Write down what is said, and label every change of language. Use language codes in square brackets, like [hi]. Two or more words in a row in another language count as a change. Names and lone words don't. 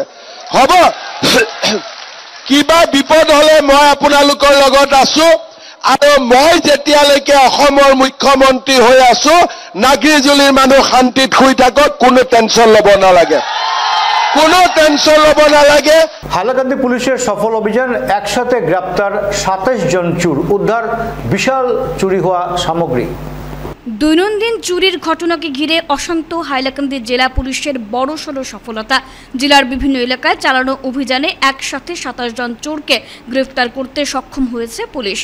[as] হ'ব, কিবা বিপদ হ'লে মই আপোনালোকৰ লগত আছো। আৰু মই যেতিয়ালৈকে অসমৰ মুখ্যমন্ত্ৰী হৈ আছো, নাগৰিজুলিৰ মানুহ শান্তিত শুই থাকক, কোনো টেনশ্যন ল'ব নালাগে, কোনো টেনশ্যন ল'ব নালাগে। [bn] হাইলাকান্দি পুলিশের সফল অভিযান, একসাথে গ্রেপ্তার 27 জন চোর, উদ্ধার বিশাল চুরি হওয়া সামগ্রী। দৈনন্দিন চুরির ঘটনাকে ঘিরে অশান্ত হাইলাকান্দি জেলা পুলিশের বড়সড় সফলতা। জেলার বিভিন্ন এলাকায় চালানো অভিযানে একসাথে 27 জন চোরকে গ্রেফতার করতে সক্ষম হয়েছে পুলিশ।